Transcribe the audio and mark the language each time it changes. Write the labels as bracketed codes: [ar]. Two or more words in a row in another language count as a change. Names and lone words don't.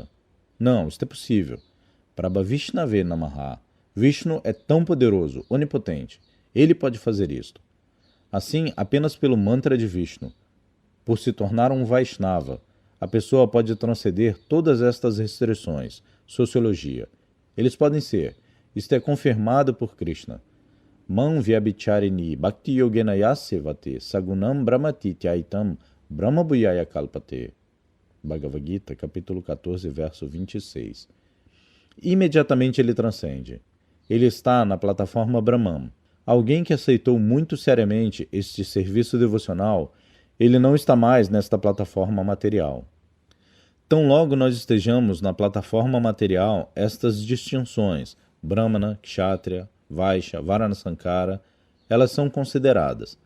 [pt] Não, isto é possível. [sa] Prabhavishnave Namaha, [pt] Vishnu é tão poderoso, onipotente, ele pode fazer isto. Assim, apenas pelo mantra de Vishnu, por se tornar um Vaishnava, a pessoa pode transcender todas estas restrições. Sociologia. Eles podem ser, isto é confirmado por Krishna. [sa] Man vyabhicharini bhakti yogena yasyavate sagunam brahmati tyaitam brahmabhuyaya kalpate. [pt] Bhagavad Gita, capítulo 14, verso 26. Imediatamente ele transcende. Ele está na plataforma Brahman. Alguém que aceitou muito seriamente este serviço devocional, ele não está mais nesta plataforma material. Tão logo nós estejamos na plataforma material, estas distinções, [sa] Brahmana, Kshatriya, Vaishya, Varanasankara, [pt] elas são consideradas.